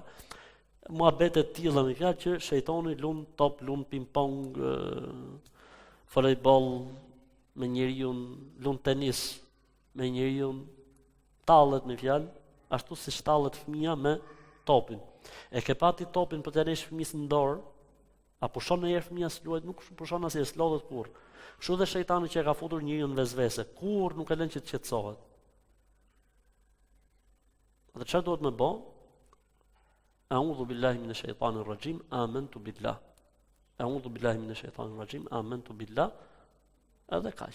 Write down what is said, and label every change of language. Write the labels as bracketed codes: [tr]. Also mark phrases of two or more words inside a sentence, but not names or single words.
[sq] Muhabete të tilla me fjalë që shejtani lund top, lund ping-pong, volleyball me njeriu, lund tenis me njeriu, tallet me fjalë, ashtu si tallet fëmia me topin. E ke pati topin për të lësh fëmijës në dorë, a pushon në herë fëmia s'luajt, nuk pushon asnjë, s'lodhet kurrë. Kështu dhe shejtani që e ka futur njeriu në vezvese, kurrë nuk e lën që të qetësohet. Atë çfarë duhet më bë? [ar] أعوذ بالله من الشيطان الرجيم آمنت بالله. أعوذ بالله من الشيطان الرجيم آمنت بالله. [sq] Edhe kaq.